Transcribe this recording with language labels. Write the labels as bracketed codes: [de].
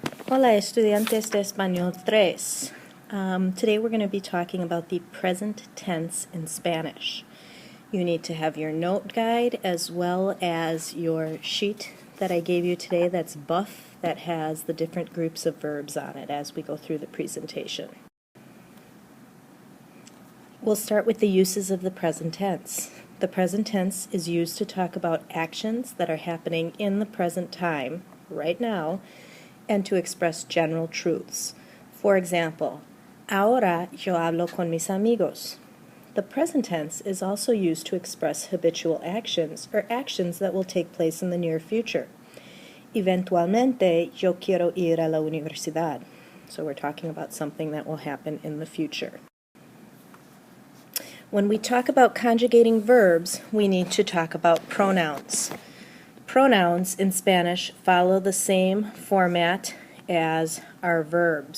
[es] Hola, estudiantes de Español 3. [en] Today we're going to be talking about the present tense in Spanish. You need to have your note guide as well as your sheet that I gave you today that's buff, that has the different groups of verbs on it as we go through the presentation. We'll start with the uses of the present tense. The present tense is used to talk about actions that are happening in the present time, right now, and to express general truths. [es] For example, ahora yo hablo con mis amigos. [en] The present tense is also used to express habitual actions or actions that will take place in the near future. [es] Eventualmente yo quiero ir a la universidad. [en] So we're talking about something that will happen in the future. When we talk about conjugating verbs, we need to talk about pronouns. Pronouns in Spanish follow the same format as our verbs.